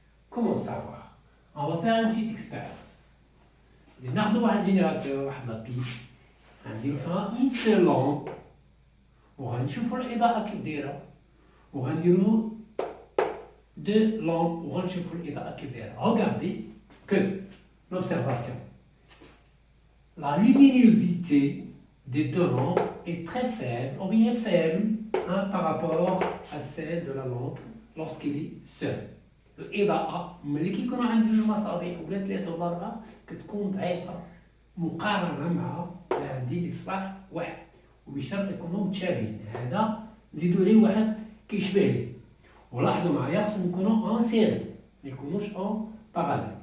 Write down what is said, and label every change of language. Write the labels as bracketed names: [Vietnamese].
[French] Comment savoir? On va faire une petite expérience. On a un générateur, un pile, une seule lampe, on va voir l' [Arabic] إضاءة كيف دايرة. وغنديرو [French] deux lampes [Arabic] وغنشوفوا الإضاءة كيف دايرة. [French] Regardez que l'observation. La luminosité des deux lampes est très faible, ou bien faible, par rapport à celle de la lampe lorsqu'il est seul. [Arabic] الإضاءة ملي كيكونوا عندي جوج مصابيح ولا ثلاثة ولا أربعة كتكون ضعيفة مقارنة مع عندي مصباح واحد وبشرط يكونوا متشابهين. هذا نزيدو غير واحد كيشبه ليه. ولاحظوا معايا خصهم يكونوا اون سيري ما يكونوش اون باراليل.